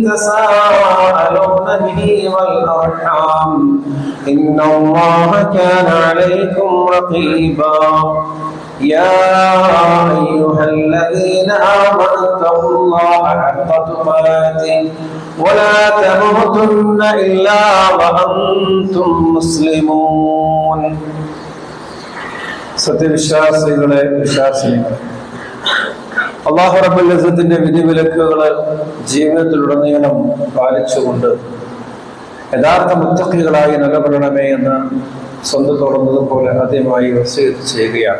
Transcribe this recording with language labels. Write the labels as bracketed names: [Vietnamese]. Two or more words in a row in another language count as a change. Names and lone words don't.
[Arabic] تساءلون به والأرحام إن الله كان عليكم رقيبا يا أيها الذين آمنوا اتقوا الله حق تقاته ولا تموتن إلا وأنتم مسلمون [Malayalam] സത്യവിശ്വാസികളെ വിശ്വാസികളെ അല്ലാഹു റബ്ബുൽ ഇസ്സത്തിന്റെ വിധിവിലക്കുകൾ ജീവിതത്തിലുടനീളം പാലിച്ചുകൊണ്ട് യഥാർത്ഥ മുത്തഖികളായി നിലകൊള്ളണമേ എന്ന് സ്വന്തത്തോടുന്നതുപോലെ ആദ്യമായി വസിയത്ത് ചെയ്യുകയാണ്.